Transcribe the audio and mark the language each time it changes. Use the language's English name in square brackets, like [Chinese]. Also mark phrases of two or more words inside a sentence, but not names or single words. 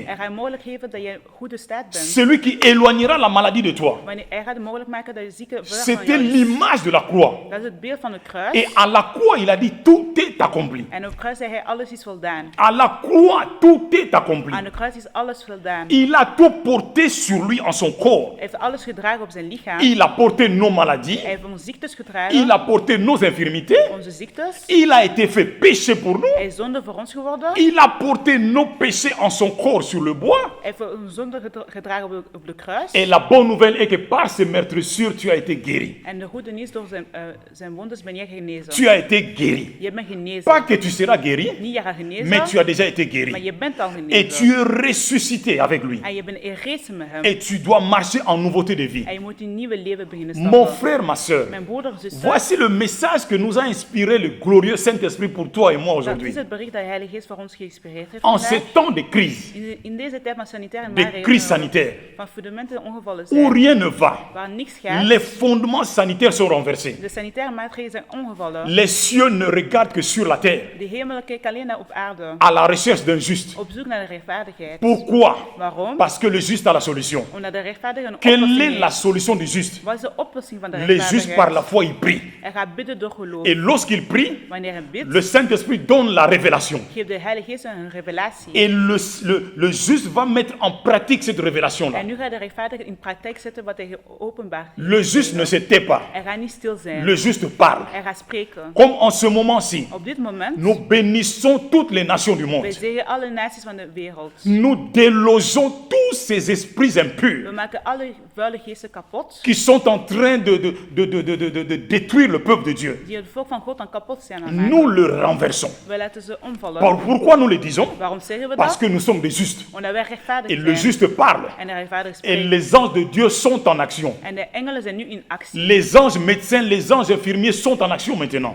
[Dutch] Hij gaat je mogelijkheid geven dat je in goede staat bent. [French] C'est lui qui éloignera la maladie de toi. [Dutch] Hij gaat het mogelijk maken dat je zieke ver van [French] C'était [Dutch] jou is. [French] l'image de la croix. [Dutch] Dat is het beeld van de kruis. [French] Et à la croix, il a dit tout est accompli. [Dutch] En op kruis zei hij alles is voldaan. [French] À la croix, tout est accompli. [Dutch] Aan de kruis is alles voldaan. [French] Il a tout porté sur lui en son corps. [Dutch] Hij heeft alles gedragen op zijn lichaam. [French] Il a porté nos maladies. [Dutch] Hij heeft onze ziektes [French] Il [Dutch] gedragen. [French] a porté nos infirmités. [Dutch] Onze ziektes. [French] Il a été fait péché pour nous. [Dutch] Hij is zonde voor ons geworden. [French] Il a porté nos péchés en son corps sur le bois. [Dutch] Hij heeft een zonde gedragen op de kruis. [French] Et la bonne nouvelle est que par ses meurtrissures, tu as été guéri. [Dutch] En de goede nieuws, door zijn wondes ben je genezen. [French] Tu as été guéri. [Dutch] Je bent genezen. [French] Pas que tu seras guéri, [Dutch] Niet je gaat genezen, [French] mais tu as déjà été [Dutch] maar [French] guéri. [Dutch] je bent al [French] Et tu [Dutch] genezen. [French] es ressuscité avec lui. [Dutch] En je bent herrezen met hem. [French] Et tu dois marcher en nouveauté de vie. [Dutch] En je moet een nieuwe leven beginnen [French] Mon [Dutch] stappen. [French] frère, ma soeur, [Dutch] Mijn broeder, zuster, [French] voici le message que nous a inspiré le glorieux Saint-Esprit pour toi et moi [Dutch] dat [French] aujourd'hui. [Dutch] is het bericht dat de Heilige Geest voor ons geïnspireerd heeft En vandaag. [French] ces temps de crise, [Dutch] In deze tijd van sanitaire [French] de crise sanitaire, [Dutch] van fundamenten ongevallen [French] où [Dutch] zijn, [French] rien ne va, [Dutch] waar niks gaat, [French] les fondements sanitaires sont renversés. [Dutch] de sanitaire maatregelen zijn ongevallen. [French] Les cieux ne regardent que sur la terre. [Dutch] De hemel kijkt alleen naar op aarde. [French] à la recherche d'un juste. [Dutch] op zoek naar de rechtvaardigheid. [French] Pourquoi? [Dutch] Waarom? [French] Parce que le juste a la solution. [Dutch] Omdat de rechtvaardige een [French] Quelle [Dutch] oplossing [French] est la [Dutch] heeft. [French] solution du juste? [Dutch] Wat is de oplossing van de [French] Le juste par la [Dutch] rechtvaardigheid? [French] foi, il prie. [Dutch] Hij gaat bidden door geloof. [French] Et lorsqu'il prie, [Dutch] Wanneer hij bidt, [French] le Saint-Esprit donne la révélation. [Dutch] geeft de Heilige Geest een revelatie. [French] Et le juste va mettre en pratique cette révélation-là. [Dutch] En nu gaat de rechtvaardige in praktijk zetten wat hij openbaar heeft. [French] Le juste ne se tait pas. [Dutch] Hij gaat niet stil zijn. [French] Le juste parle. [Dutch] Hij gaat spreken. [French] Comme en ce moment-ci, [Dutch] Op dit moment, [French] nous bénissons toutes les nations du [Dutch] wij [French] monde. [Dutch] zeggen alle naties van de wereld. [French] Nous délogeons tous ces esprits [Dutch] We [French] impurs [Dutch] maken alle vuile geesten kapot, [French] qui sont en train de détruire le peuple de Dieu. [Dutch] die het volk van God aan kapot zijn aan het [French] Nous [Dutch] maken. [French] le renversons. [Dutch] We laten ze omvallen. [French] Pourquoi nous le disons? [Dutch] Waarom zeggen we [French] Parce [Dutch] dat? [French] que nous sommes des justes. [Dutch] Omdat wij rechtvaardig [French] Et le [Dutch] zijn. [French] juste parle. [Dutch] En de rechtvaardig [French] Et [Dutch] spreken. [French] les anges de Dieu sont en action. [Dutch] En de engelen zijn nu in actie. [French] Les anges médecins, les anges infirmiers sont en action maintenant.